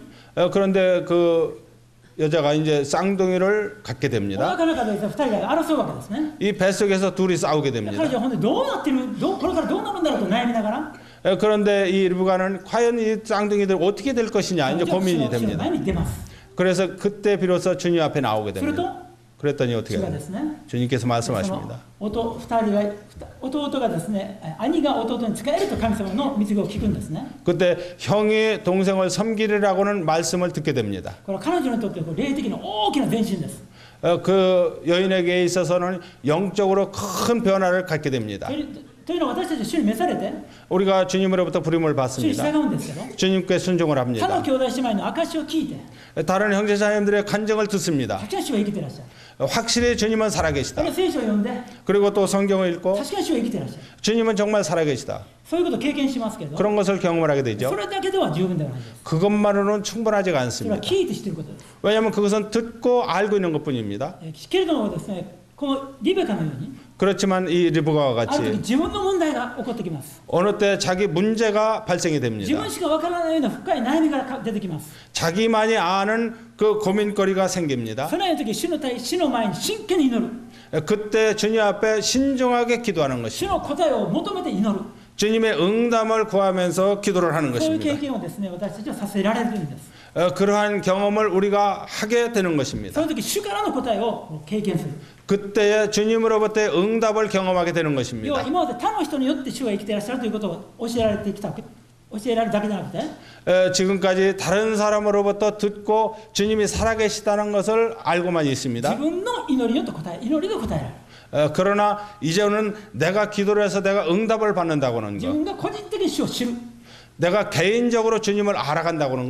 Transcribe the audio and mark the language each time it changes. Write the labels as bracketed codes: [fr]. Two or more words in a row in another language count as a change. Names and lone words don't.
[ko] 그런데 그 여자가 이제 쌍둥이를 갖게 [ja] お [ko] 됩니다. [ja] 腹の中で2人が争うわけですね。 [ko] 이 뱃속에서 둘이 싸우게 [ja] 彼 [ko] 됩니다. [ja] 女はほんでどうなってる、これからどうなるんだろうと悩みながら、 [ko] 그런데 이 리브가는 과연 이 쌍둥이들 어떻게 될 것이냐 이제 [ja] 主の [ko] 고민이 [ja] 前 [ko] 됩니다. [ja] に出ます。 [ko] 그래서 그때 비로소 주님 앞에 나오게 [ja] すると [ko] 됩니다. 그랬더니 어떻게 [ja] 主が [ko] 해요? [ja] ですね、 [ko] 주님께서 [ja] その [ko] 말씀하십니다. [ja] 弟がですね、兄が弟に仕えると神様の導きを聞くんですね。 [ko] 그때 형이 동생을 섬기리라고는 말씀을 듣게 됩니다. [ja] これは彼女にとってこう霊的な大きな前進です。 [ko] 그 여인에게 있어서는 영적으로 큰 변화를 갖게 됩니다. [ja] というのは私たちは主に召されて [ko] 우리가 주님으로부터 부름을 [ja] 主に [ko] 받습니다. [ja] 従うんですけど、 [ko] 주님께 순종을 [ja] 他 [ko] 합니다. [ja] の兄弟姉妹の証を聞いて、 [ko] 다른 형제자매들의 간증을 듣습니다. [ja] 確かに主は生きていらっしゃる。 [ko] 확실히 주님은 살아계시다. [ja] この聖書を読んで、 [ko] 그리고 또 성경을 읽고 [ja] 確かに主は生きていらっしゃる。 [ko] 주님은 정말 살아계시다. [ja] そういうことを経験しますけど、 [ko] 그런 것을 경험을 하게 [ja] そ [ko] 되죠. [ja] れだけでは十分ではないです。 [ko] 그것만으로는 충분하지가 [ja] それは [ko] 않습니다. [ja] 聞いて知っていることです。 [ko] 왜냐하면 그것은 듣고 알고 있는 것뿐입니다. [ja] けれどもですね、このリベカのように、 [ko] 그렇지만 이 리브가와 [ja] ある時 [ko] 같이 [ja] 自分の問題が起こってきます。 [ko] 어느 때 자기 문제가 발생이 [ja] 自 [ko] 됩니다. [ja] 分しかわからないような深い悩みが出てきます。 [ko] 자기만이 아는 그 고민거리가 생깁니다. [ja] そのような時、主の前に真剣に祈る。 [ko] 그때 주님 앞에 신중하게 기도하는 [ja] 主 [ko] 것입니다. [ja] の答えを求めて祈る。 [ko] 주님의 응답을 구하면서 기도를 하는 [ja] そういう経 [ko] 것입니다. [ja] 験をですね、私たちはさせられるんです。 [ko] 그러한 경험을 우리가 하게 되는 [ja] そ [ko] 것입니다. [ja] の時、主からの答えを経験する。 [ko] 그때에 주님으로부터의 응답을 경험하게 되는 [ja] 要は [ko] 것입니다. [ja] 今まで他の人によって主が生きていらっしゃるということを教えられてきた、教えられるだけじゃなくて、 [ko] 지금까지 다른 사람으로부터 듣고 주님이 살아계시다는 것을 알고만 [ja] 自 [ko] 있습니다. [ja] 分の祈りによって祈りが答えられる。 [ko] 그러나 이제는 내가 기도를 해서 내가 응답을 받는다고는 [ja] 自 [ko] 것, [ja] 分が個人的に主を知る。 [ko] 내가 개인적으로 주님을 알아간다고는